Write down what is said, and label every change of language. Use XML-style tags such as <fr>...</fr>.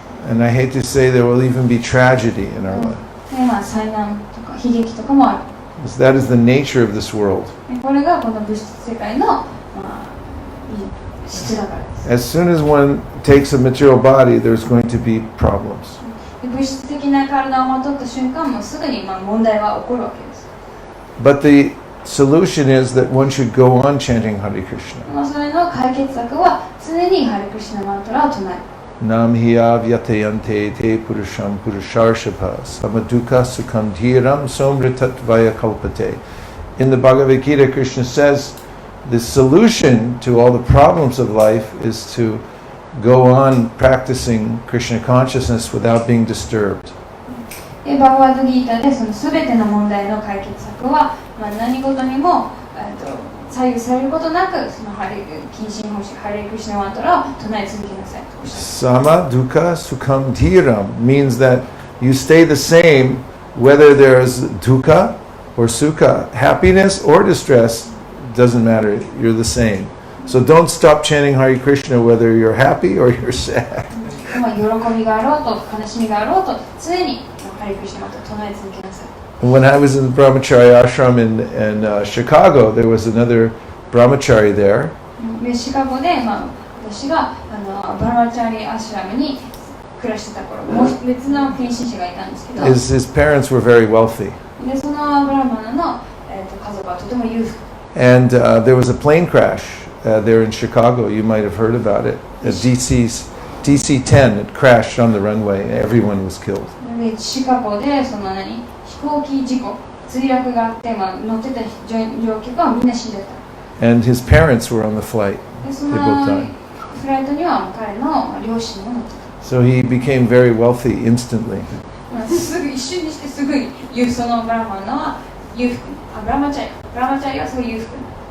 <en>And I hate to say there will even be tragedy in our life.</en> <ja>で、災難とか悲劇とかもある。</ja> <en>That is the nature of this world.</en> <ja>これがこの物質世界の、質だからです。</ja> <en>As soon as one takes a material body, there's going to be problems.</en> <ja>物質的な体をまとった瞬間もすぐに問題は起こるわけです。</ja> <en>But the solution is that one should go on chanting Hare Krishna.</en> <ja>それの解決策は常にハレクリシュナマントラを唱える。</ja> <sa>Nam hiyav yatayante te purusham purusharshapa samaduka sukham dhiram somritat vaya kalpate.</sa> <en>In the Bhagavad Gita, Krishna says the solution to all the problems of life is to go on practicing Krishna consciousness without being disturbed.</en> <ja>バガバッドギーターでその全ての問題の解決策は、何事にも左右されることなくその近親奉仕ハレクリシュナマントラを唱え続けなさいとおっしゃって</ja> <sa>Sama dukkha sukham dhiram</sa> <en>means that you stay the same whether there's dukkha or sukha, happiness or distress, doesn't matter, you're the same. So don't stop chanting Hare Krishna whether you're happy or you're sad.</en> <ja>喜びがあろうと悲しみがあろうと常にハレクリシュナマントラを唱え続けなさい。</ja> <en>When I was in the brahmachari ashram in Chicago, there was another brahmachari there.</en> <ja>でシカゴで、私がブラマチャリアシュラムに暮らしてた頃、もう別の近親者がいたんですけど、</ja> <en>His parents were very wealthy.</en> <ja>でそのブラマナの、家族はとても裕福。</ja> <en>And there was a plane crash there in Chicago. You might have heard about it. DC-10, it crashed on the runway. Everyone was killed.</en> <ja>でシカゴでその飛行機事故、墜落があって、乗ってた乗客はみんな死んでた。</ja> <en>And his parents were on the flight.</en> <ja>でそ</ja> <en>They</en> <ja>の</ja> <en>both died.</en> <ja>フライトには彼の両親も乗ってた。</ja> <en>So he became very wealthy instantly.</en> <ja>すぐ一瞬にしてすぐにそのブラマナは裕福に、ブラマチャリはすごい裕福に。</ja>